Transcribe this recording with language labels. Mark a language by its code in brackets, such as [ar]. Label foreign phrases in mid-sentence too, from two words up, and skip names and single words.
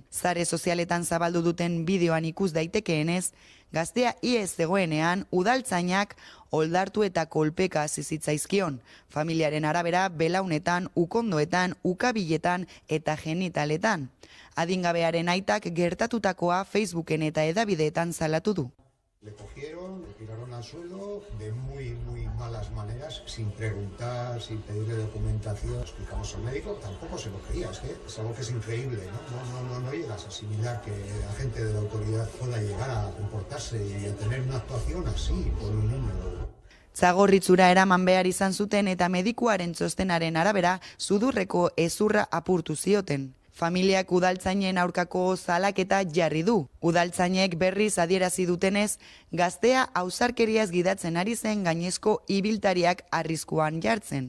[eu] Sare sozialetan zabaldu duten bideoan ikus daitekeenez, gaztea ihes zegoenean udaltzainak oldartu eta kolpeka hasi zitzaizkion. Familiaren arabera belaunetan, ukondoetan, ukabiletan eta genitaletan. Adingabearen aitak gertatutakoa Facebooken eta hedabideetan salatu du. [es] Le cogieron, le tiraron al suelo de muy malas maneras, sin preguntar, sin pedirle documentación. Explicamos al médico, tampoco se lo creía, es algo que es increíble, no llegas a asimilar que la gente de la autoridad pueda llegar a comportarse y a tener una actuación así con un niño. [eu] Zagorritzura eraman behar izan zuten eta medikuaren txostenaren arabera sudurreko hezurra apurtu zioten. Familiak udaltzainen aurkako salaketa jarri du. Udaltzainek berriz adierazi dutenez, gaztea ausarkeriaz gidatzen ari zen gainezko ibiltariak arriskuan jartzen.